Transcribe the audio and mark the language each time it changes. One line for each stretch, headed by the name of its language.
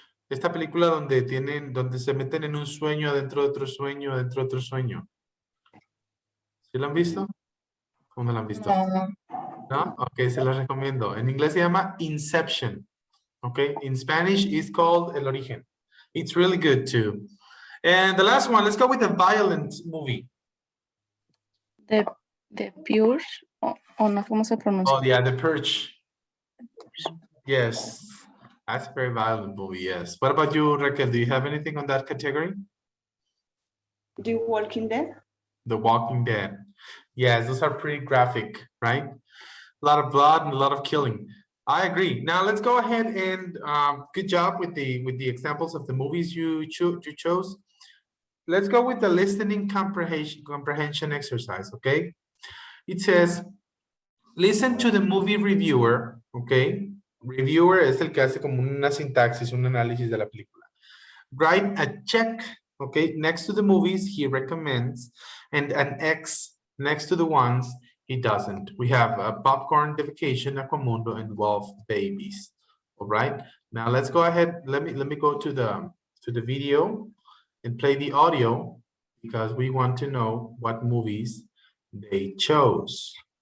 Spanish: Esta película donde se meten en un sueño adentro de otro sueño adentro de otro sueño. ¿Sí lo han visto? ¿Cómo no lo han visto? No. ¿No? Ok, se los recomiendo. En inglés se llama Inception.
English: Okay, in Spanish it's called El Origen. It's really good too. And the last one, let's go with a violent movie.
Spanish: The Purge. O no, ¿cómo se pronuncia?
English: Oh yeah, The Purge. Yes, that's a very violent movie, yes. What about you, Raquel? Do you have anything on that category? The Walking Dead. The Walking Dead. Yes, those are pretty graphic, right? A lot of blood and a lot of killing. I agree. Now let's go ahead and good job with the examples of the movies you chose. Let's go with the listening comprehension exercise, okay? It says, listen to the movie reviewer, okay?
Spanish: Reviewer es el que hace como una sintaxis, un análisis de la película.
English: Write a check, okay, next to the movies he recommends, and an X next to the ones he doesn't. We have Popcorn, Vacation, Aquamundo, and Wolf Babies. All right. Now let's go ahead. Let me go to the video and play the audio because we want to know what movies they chose.